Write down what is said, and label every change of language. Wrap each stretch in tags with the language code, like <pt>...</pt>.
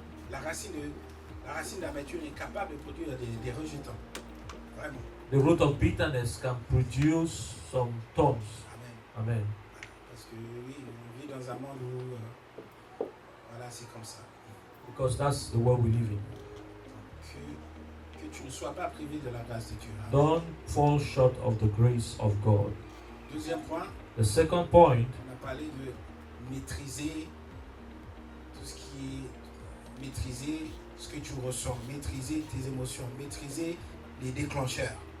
<fr>La racine d'amertume est capable de produire des rejetants. Vraiment.</fr> <en>The root of bitterness can produce some thorns. Amen. Amen.</en> <fr>Parce que oui, on vit dans un monde où voilà, c'est comme ça.</fr> <en>Because that's the world we live in.</en> <fr>Que tu ne sois pas privé de la grâce de Dieu. Amen.</fr> <en>Don't fall short of the grace of God.</en> <fr>Deuxième point,</fr> <en>The second point,</en> <fr>on a parlé de maîtriser tout ce qui est maîtriser ce que tu ressens, maîtriser tes émotions, maîtriser les déclencheurs,</fr>